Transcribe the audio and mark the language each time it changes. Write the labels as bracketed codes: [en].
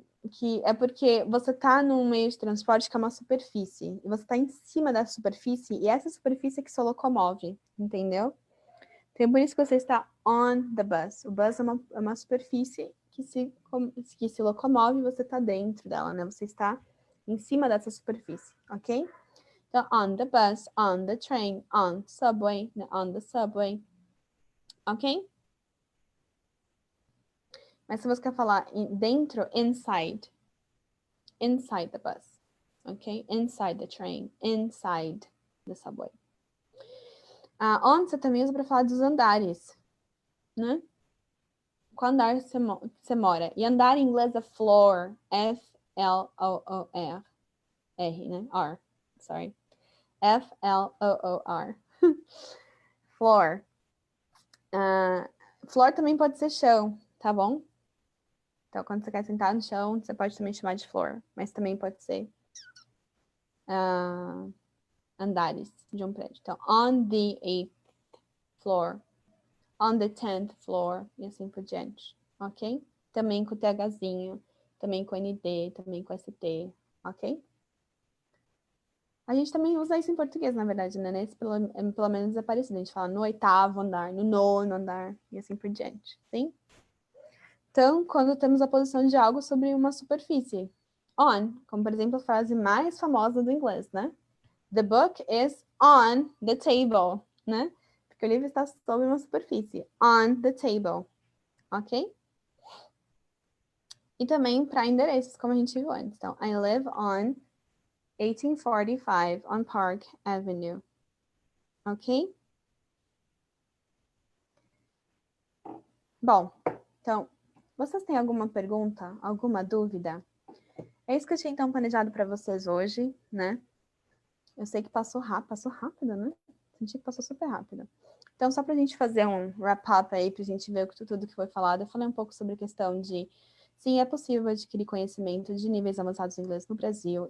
[pt] Que é porque você está num meio de transporte que é uma superfície, e você está em cima da superfície, e essa superfície é que se locomove, entendeu? Então, é por isso que você está [en] on the bus. [pt] O bus é uma superfície que se locomove e você está dentro dela, né? Você está em cima dessa superfície, ok? [en] Então, on the bus, on the train, on subway, on the subway, ok? [pt] Mas se você quer falar dentro, [en] inside the bus, [pt] ok? [en] Inside the train, inside the subway. [pt] Onde você também usa para falar dos andares, né? Qual andar você mora? E andar em inglês é floor, F-L-O-O-R, R, né? [en] R, sorry. F-L-O-O-R. Floor. [pt] Floor também pode ser chão, tá bom? Então, quando você quer sentar no chão, você pode também chamar de floor, mas também pode ser andares de um prédio. Então, [en] on the 8th floor, on the 10th floor, [pt] e assim por diante, ok? Também com o THzinho. também com ND, também com ST, ok? A gente também usa isso em português, na verdade, né? Nesse, pelo menos é parecido. A gente fala no 8º andar, no 9º andar, e assim por diante, sim? Então, quando temos a posição de algo sobre uma superfície. On, como por exemplo a frase mais famosa do inglês, né? [en] The book is on the table, né? [pt] Porque o livro está sobre uma superfície. [en] On the table, [pt] ok? E também para endereços, como a gente viu antes. [en] Então, I live on 1845 on Park Avenue. Ok? [pt] Bom, então, vocês têm alguma pergunta, alguma dúvida? É isso que eu tinha então planejado para vocês hoje, né? Eu sei que passou rápido, né? Senti que passou super rápido. Então, só para a gente fazer um wrap-up aí, para a gente ver tudo que foi falado, eu falei um pouco sobre a questão de, sim, é possível adquirir conhecimento de níveis avançados em inglês no Brasil.